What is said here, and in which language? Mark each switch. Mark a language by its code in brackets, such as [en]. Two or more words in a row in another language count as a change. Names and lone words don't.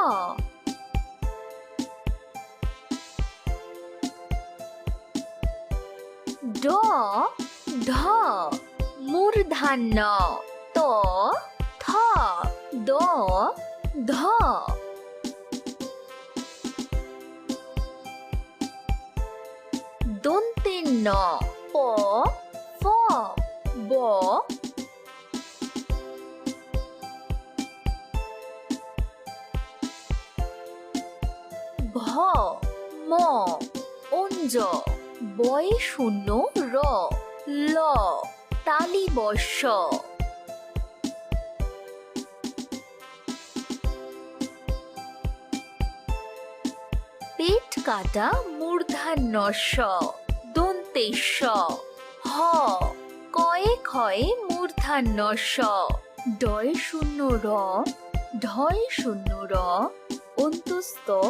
[bn] ড ঢ মূর্ধন্য ত থ দ ধ দন্তের ন প ফ ব ভ ম অঞ্জ বয়ে শূন্য র ল তালি বর্ষ পেট কাটা মূর্ধন্য স দন্তে স হ কয়ে ক্ষয়ে মূর্ধন্য স ডয়ে শূন্য র ঢয়ে শূন্য র অন্তস্থ